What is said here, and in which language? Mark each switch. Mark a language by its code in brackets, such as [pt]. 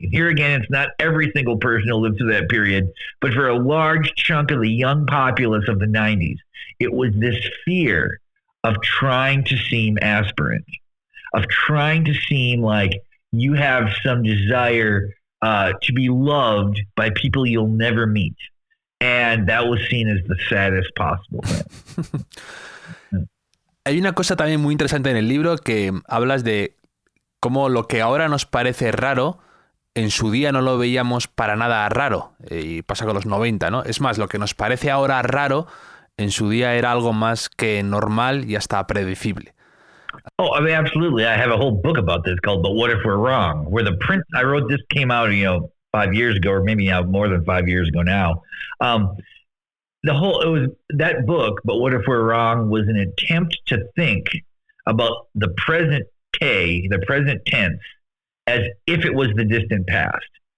[en] And here again, it's not every single person who lived through that period, but for a large chunk of the young populace of the 90s, it was this fear of trying to seem aspirant, of trying to seem like you have some desire to be loved by people you'll never meet. And that was seen as the saddest possible thing. [es] Hay una cosa también muy interesante en el libro que hablas de cómo lo que ahora nos parece raro, en su día no lo veíamos para nada raro. Y pasa con los 90, ¿no? Es más, lo que nos parece ahora raro, en su día era algo más que normal y hasta predecible. [en] Oh, I mean, absolutely. I have a whole book about this called But What If We're Wrong? Where I wrote this came out, 5 years ago, or maybe now more than 5 years ago now. That book, But What If We're Wrong, was an attempt to think about the present tense, as if it was the distant past.